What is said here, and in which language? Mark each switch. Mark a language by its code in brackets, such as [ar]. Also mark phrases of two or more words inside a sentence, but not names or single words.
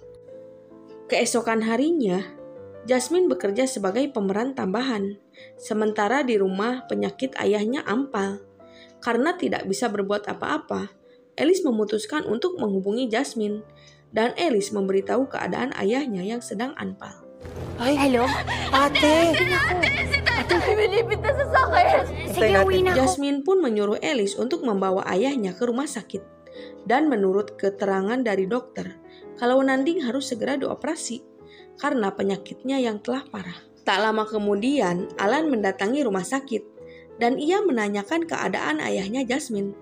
[id] Keesokan harinya, Jasmine bekerja sebagai pemeran tambahan, sementara di rumah penyakit ayahnya ampal. Karena tidak bisa berbuat apa-apa, Alice memutuskan untuk menghubungi Jasmine, dan Alice memberitahu keadaan ayahnya yang sedang ampal. [tl] Hello? Ate! Ate, pinipit na sa sakit. Sige, uwi na ako. [id] Jasmine pun menyuruh Alice untuk membawa ayahnya ke rumah sakit. Dan menurut keterangan dari dokter, kalau Nanding harus segera dioperasi karena penyakitnya yang telah parah. Tak lama kemudian, Alan mendatangi rumah sakit dan ia menanyakan keadaan ayahnya Jasmine.